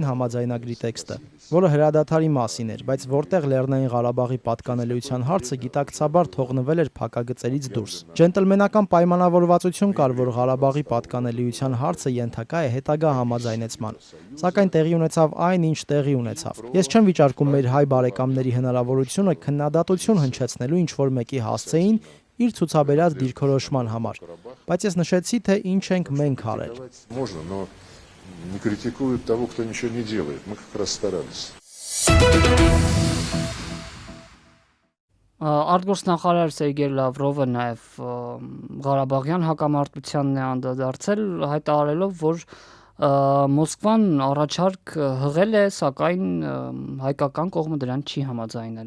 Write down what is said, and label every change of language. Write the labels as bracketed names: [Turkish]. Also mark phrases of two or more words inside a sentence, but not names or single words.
[Armenian] համաձայնագրի տեքստը, որը հրադադարի մասին էր, բայց որտեղ Լեռնային Ղարաբաղի պատկանելիության հարցը գիտակցաբար թողնվել էր փակագծերից դուրս։ Ջենտլմենական պայմանավորվածություն կար, որ Ղարաբաղի պատկանելիության հարցը ենթակա է հետագա համաձայնեցման, սակայն տեղի ունեցավ այն, ինչ տեղի ունեցավ։ Ես չեմ վիճարկում մեր հայ բարեկամների հնարավորությունը քննադատություն հնչեցնելու ինչ-որ մեկի հասցեին իր ցուցաբերած դիրքորոշման համար, բայց ես նշեցի, թե ինչ ենք մենք արել։ [Russian] Можно, но не критикуют того, кто ничего не делает. Мы как раз старались. [Armenian] Արտգործնախարար Սերգեյ Լավրովը նաև Ղարաբաղյան հակամարտությանն է անդրադարձել, հայտարարելով, որ Մոսկվան առաջարկ հղել է, սակայն հայկական կողմը դրան չի համաձայնել։